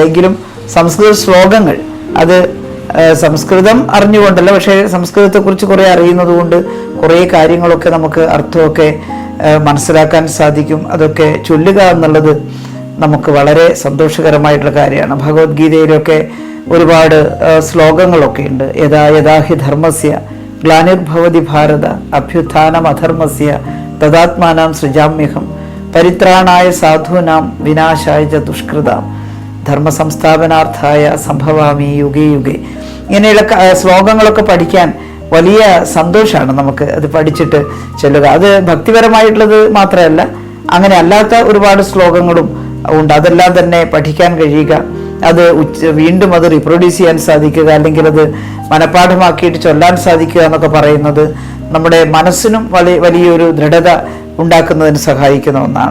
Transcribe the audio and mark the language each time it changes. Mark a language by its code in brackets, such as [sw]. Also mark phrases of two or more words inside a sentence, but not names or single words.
[ml] എങ്കിലും സംസ്കൃത ശ്ലോകങ്ങൾ, അത് സംസ്കൃതം അറിഞ്ഞുകൊണ്ടല്ല, പക്ഷേ സംസ്കൃതത്തെക്കുറിച്ച് കുറേ അറിയുന്നത് കൊണ്ട് കുറേ കാര്യങ്ങളൊക്കെ നമുക്ക് അർത്ഥമൊക്കെ മനസ്സിലാക്കാൻ സാധിക്കും. അതൊക്കെ ചൊല്ലുക എന്നുള്ളത് നമുക്ക് വളരെ സന്തോഷകരമായിട്ടുള്ള കാര്യമാണ്. ഭഗവത്ഗീതയിലൊക്കെ ഒരുപാട് ശ്ലോകങ്ങളൊക്കെ ഉണ്ട്. [sa] യഥാ യഥാഹി ധർമ്മസ്യ ഗ്ലാനിർഭവതി ഭാരത അഭ്യുത്ഥാനം അധർമ്മസ്യ തദാത്മാനാം സൃജാമ്യഹം പരിത്രാണായ സാധൂനാം വിനാശായ ച ദുഷ്കൃതാം ധർമ്മ സംസ്ഥാപനാർത്ഥായ സംഭവാമി യുഗേ യുഗേ. [ml] ഇങ്ങനെയുള്ള ശ്ലോകങ്ങളൊക്കെ പഠിക്കാൻ വലിയ സന്തോഷമാണ് നമുക്ക് അത് പഠിച്ചിട്ട് ചെല്ലുക. അത് ഭക്തിപരമായിട്ടുള്ളത് മാത്രമല്ല, അങ്ങനെ അല്ലാത്ത ഒരുപാട് ശ്ലോകങ്ങളും ഉണ്ട്. അതെല്ലാം തന്നെ പഠിക്കാൻ കഴിയുക, അത് വീണ്ടും അത് റീപ്രൊഡ്യൂസ് ചെയ്യാൻ സാധിക്കുക, അല്ലെങ്കിൽ അത് മനഃപ്പാഠമാക്കിയിട്ട് ചൊല്ലാൻ സാധിക്കുക എന്നൊക്കെ പറയുന്നത് നമ്മുടെ മനസ്സിനും വലിയൊരു ദൃഢത ഉണ്ടാക്കുന്നതിന് സഹായിക്കുന്ന ഒന്നാണ്.